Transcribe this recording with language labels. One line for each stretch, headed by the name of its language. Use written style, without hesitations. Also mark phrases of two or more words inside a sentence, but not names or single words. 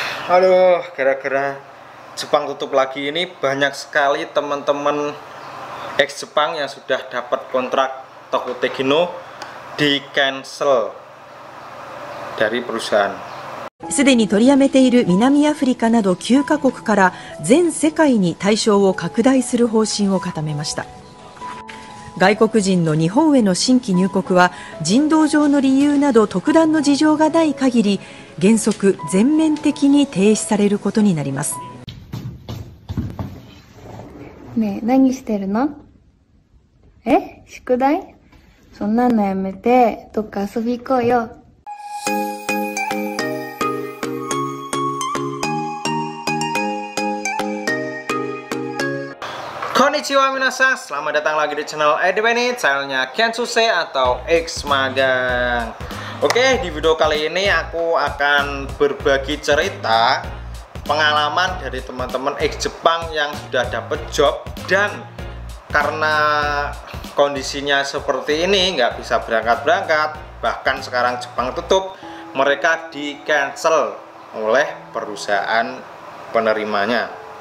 Indonesian: Aduh, gara-gara Jepang tutup lagi ini banyak sekali teman-teman ex Jepang yang sudah dapat kontrak Tokyo Tegino di cancel dari perusahaan.
Japanese: すでに取りやめている南アフリカなど9カ国から全世界に対象を拡大する方針を固めました。外国人の日本への新規入国は人道上の理由など特段の事情がない限り原則全面的に停止されることになります。ねえ、何してるの？宿題？そんなのやめてどっか遊び行こうよ。こんにちは皆さん,
Indonesian: selamat datang lagi di channel Edwin, channelnya Kensuse atau X Magang. Oke, di video kali ini aku akan berbagi cerita pengalaman dari teman-teman X Jepang yang sudah dapet job dan karena kondisinya seperti ini nggak bisa berangkat-berangkat, bahkan sekarang Jepang tutup, mereka di cancel oleh perusahaan penerimanya.